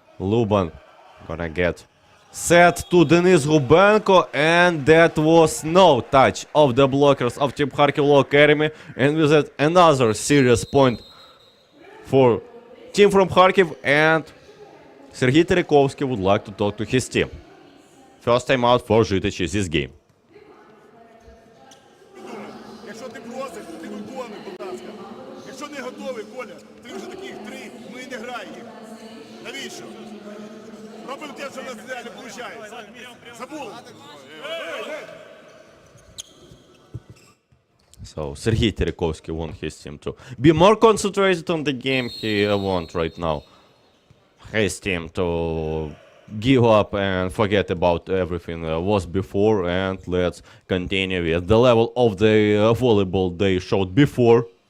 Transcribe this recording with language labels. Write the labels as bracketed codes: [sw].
[en] Luban gonna get set to Denis Gubenko, and that was no touch of the blockers of Team Kharkiv Law Academy, and with that another serious point for team from Kharkiv, and Sergei Terekovsky would like to talk to his team. First time out for Zhytichi this game. [uk] Якщо ти просиш, то ти виконуй, будь ласка. Якщо не готовий, Коля, ти вже таких 3, ну і не грай їх. Навіщо? Робив те, що в нас не виходить. Забув. [en] So Sergei Terekovsky want his team to be more concentrated on the game. He want right now his team to give up and forget about everything was before, and let's continue with the level of the volleyball they showed before.